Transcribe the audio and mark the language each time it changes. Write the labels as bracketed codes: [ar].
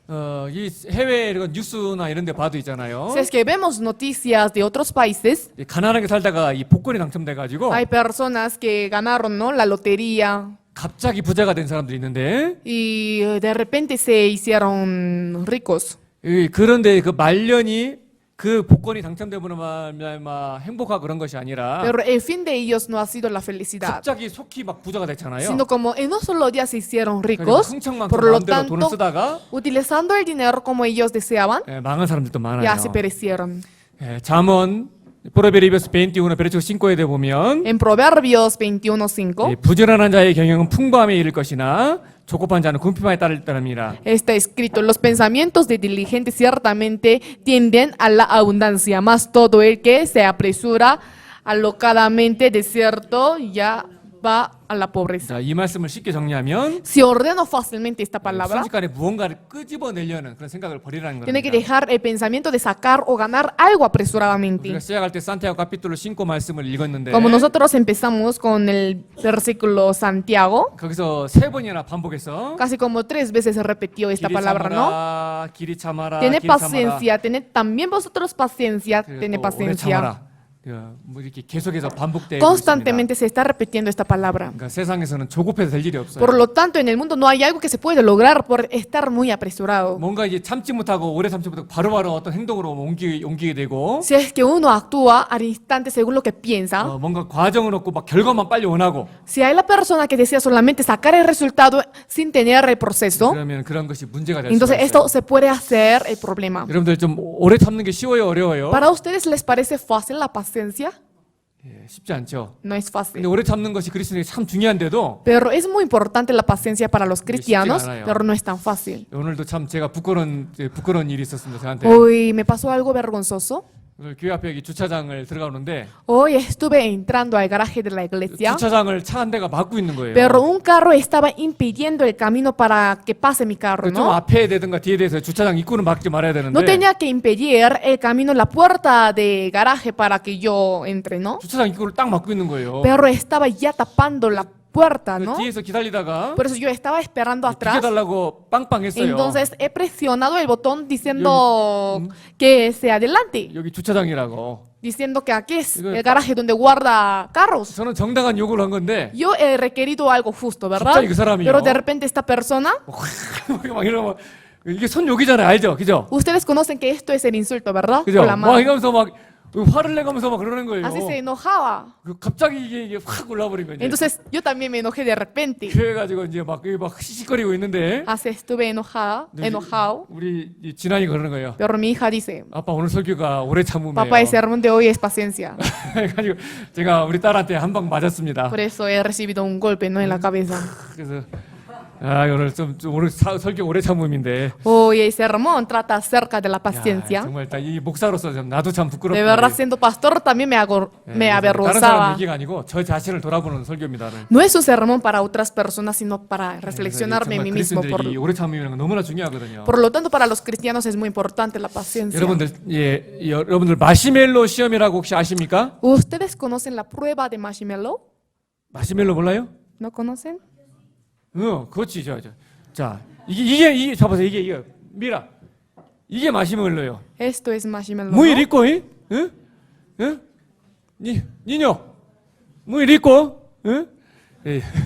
[ko] 이 해외 이런 뉴스나 이런 데 봐도 있잖아요. [es] Si es que vemos noticias de otros países, [ko] 가난하게 살다가 이 복권이 당첨돼 가지고 [es] hay personas que ganaron, ¿no?, la lotería [ko] 갑자기 부자가 된 사람들이 있는데 [es] y de repente se hicieron ricos. [ko] 그런데 그 말년이 그 복권이 당첨되므로 말미암아 행복하고 그런 것이 아니라 [es] Pero el fin de ellos no ha sido la felicidad, [ko] 갑자기 속히 막 부자가 됐잖아요. [es] sino como en un solo día se hicieron [ko] 그러니까 [es] ricos, [ko] 흥청망청 [es] por lo [ko] 마음대로 돈을 [es] tanto, [ko] 쓰다가 [es] utilizando el dinero como ellos deseaban, [ko] 망한 사람들도 많아요. [es] ya se perecieron. [ko] 잠언 [es] Proverbios 21 versículo 5 [ko] 에 보면 [es] En Proverbios 21:5 [ko] 부지런한 자의 경영은 풍부함에 이를 것이나 조급한 자는 궁핍함에 따릅니다. [es] está escrito: los pensamientos de diligente ciertamente tienden a la abundancia, mas todo el que se apresura alocadamente de cierto ya va a la pobreza. [ko] 자, 이 말씀을 쉽게 정리하면 [es] Si ordeno fácilmente esta palabra, [ko] 순식간에 무언가를 끄집어내려는 그런 생각을 버리라는 [es] tiene que [ko] 겁니다. [es] dejar el pensamiento de sacar o ganar algo apresuradamente. [ko] 우리가 시작할 때 산티아고 카피툴로 5 말씀을 읽었는데 [es] Como nosotros empezamos con el versículo Santiago, [ko] 거기서 3번이나 반복해서 [es] casi como 3 veces se repitió esta palabra, ¿no? [ko] 길이 참아라, [es] Tened [ko] 길이 참아라. [es] paciencia, tened también vosotros paciencia, [ko] 그리고 [es] tened [ko] 또 오래 [es] paciencia. [ko] 참아라. 뭐 이렇게 계속해서 반복되고 있습니다. [es] Constantemente se está repitiendo esta palabra. [ko] 그러니까 세상에서는 조급해서 될 일이 없어요. [es] Por lo tanto, en el mundo no hay algo que se puede lograr por estar muy apresurado. [ko] 뭔가 이제 참지 못하고 오래 참지 못하고 바로바로 어떤 행동으로 옮기게 되고 [es] Si es que uno actúa al instante según lo que piensa, [ko] 뭔가 과정을 얻고 막 결과만 빨리 원하고 [es] si hay la persona que desea solamente sacar el resultado sin tener el proceso, [ko] 그러면 그런 것이 문제가 될 수가 [es] entonces [ko] 있어요. [es] esto se puede hacer el problema. [ko] 여러분들 좀 오래 참는 게 쉬워요, 어려워요? [es] ¿Para ustedes les parece fácil la paciencia? [ko] 쉽지 않죠. [es] No es [ko] 근데 [es] fácil. [ko] 오래 참는 것이 그리스도인에게 참 중요한데도 [es] Pero es muy importante la paciencia para los cristianos, [ko] 않아요. [es] pero no es tan fácil. [ko] 오늘도 참 제가 부끄러운 일이 있었습니다. 저한테. [es] Hoy me pasó algo vergonzoso. [ko] 오늘 교회 앞에 여기 주차장을 들어가는데 [es] Hoy estuve entrando al garaje de la iglesia, [ko] 주차장을 차 한 대가 막고 있는 거예요. [es] pero un carro estaba impidiendo el camino para que pase mi carro, [ko] 좀 [es] ¿no? [ko] 앞에 대든가 뒤에 대서 주차장 입구는 막지 말아야 되는데 [es] No tenía que impedir el camino, la puerta de garaje para que yo entre, ¿no? [ko] 주차장 입구를 딱 막고 있는 거예요. [es] Pero estaba ya tapando la puerta, ¿no? [ko] 뒤에서 기다리다가 [es] Por eso yo estaba esperando atrás. [ko] 비켜달라고 빵빵했어요. [es] Entonces he presionado el botón diciendo que se adelante, [ko] 여기 주차장이라고. [es] diciendo que aquí es [ko] 이거 [es] el garaje donde guarda carros. [ko] 저는 정당한 요구를 한 건데 [es] Yo he requerido algo justo, ¿verdad? [ko] 갑자기 그 사람이요. [es] Pero de repente esta persona, [ko] 막 이러면 이게 손욕이잖아요, 알죠? 그죠? [es] ustedes conocen que esto es el insulto, ¿verdad? [ko] 그죠? [es] Con la [ko] 막 [es] mano. [ko] 이러면서 막 화를 내가면서 막 그러는 거예요. [es] Así se enojaba. [ko] 갑자기 이게 확 올라버린 거죠. [es] Entonces yo también me enojé de repente. [ko] 그래가지고 이제 막 시시거리고 있는데 [es] Así estuve enojado. [ko] 우리 이 진환이 그러는 거예요. [es] Pero mi hija dice, [ko] 아빠 오늘 설교가 오래 참으면 [es] papá, el sermón de hoy es paciencia. [ko] 그래가지고 제가 우리 딸한테 한 방 맞았습니다. [es] Por eso he recibido un golpe, ¿no?, en la cabeza. [ko] 그래서 오늘 좀 오늘 설교 오래 참음인데 [es] Hoy el sermón trata acerca de la [ko] 야, [es] paciencia. [ko] 정말 이 목사로서 좀 나도 참 부끄럽다. [es] De verdad, siendo pastor también me [ko] 다른 사람 [es] avergonzaba. [ko] 얘기가 아니고 저 자신을 돌아보는 설교입니다. [es] No es un sermón para otras personas, sino para reflexionarme en [ko] 정말 [es] mí mismo. [ko] 그리스도인들이 오래 참으면 너무나 중요하거든요. [es] Por lo tanto, para los cristianos es muy importante la paciencia. [ko] 여러분들 마시멜로 시험이라고 혹시 아십니까? [es] ¿Ustedes conocen la prueba de marshmallow? [ko] 마시멜로 몰라요? [es] ¿No conocen? [ko] 그렇지. 자, 이게 잡아서 이게 미라. 이게 마시멜로요. [es] Esto es marshmallow. muy ¿no? rico, ¿eh? ¿Eh? ¿Eh? niño, muy rico, ¿eh?